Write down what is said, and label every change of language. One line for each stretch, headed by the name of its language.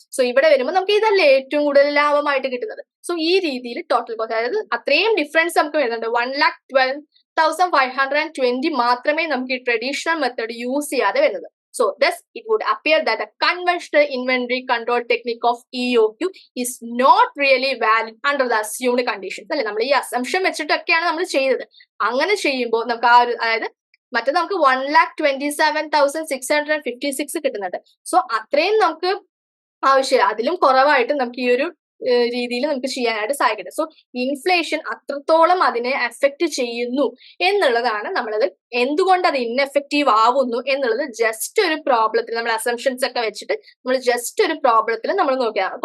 Malayalam: So ഇവിടെ വരുമ്പോൾ നമുക്ക് ഇതല്ലേ ഏറ്റവും കൂടുതൽ ലാഭമായിട്ട് കിട്ടുന്നത്. സോ ഈ രീതിയിൽ ടോട്ടൽ കോസ്റ്റ്, അതായത് അത്രയും ഡിഫറൻസ് നമുക്ക് വരുന്നുണ്ട്. 1,12,520 മാത്രമേ നമുക്ക് ഈ ട്രഡീഷണൽ മെത്തേഡ് യൂസ് ചെയ്യാതെ വരുന്നത്.
English: So thus it would appear that the conventional inventory control technique of EOQ is not really valid under the assumed conditions.
Malayalam: അല്ലെ, നമ്മൾ ഈ അസംഷൻ വെച്ചിട്ടൊക്കെയാണ് നമ്മൾ ചെയ്തത്. അങ്ങനെ ചെയ്യുമ്പോൾ നമുക്ക് ആ ഒരു, അതായത് മറ്റേ നമുക്ക് 1,27,656 കിട്ടുന്നുണ്ട്. സോ അത്രയും നമുക്ക് ആവശ്യമില്ല, അതിലും കുറവായിട്ട് നമുക്ക് ഈ ഒരു രീതിയിൽ നമുക്ക് ചെയ്യാനായിട്ട് സാധിക്കുന്നത്. സോ ഇൻഫ്ലേഷൻ അത്രത്തോളം അതിനെ അഫക്റ്റ് ചെയ്യുന്നു എന്നുള്ളതാണ് നമ്മളത് എന്തുകൊണ്ട് അത് ഇൻഎഫക്റ്റീവ് ആവുന്നു എന്നുള്ളത് ജസ്റ്റ് ഒരു പ്രോബ്ലത്തിൽ നമ്മൾ അസംഷൻസ് ഒക്കെ വെച്ചിട്ട് നമ്മൾ ജസ്റ്റ് ഒരു പ്രോബ്ലത്തിൽ നമ്മൾ നോക്കിയതാണ്.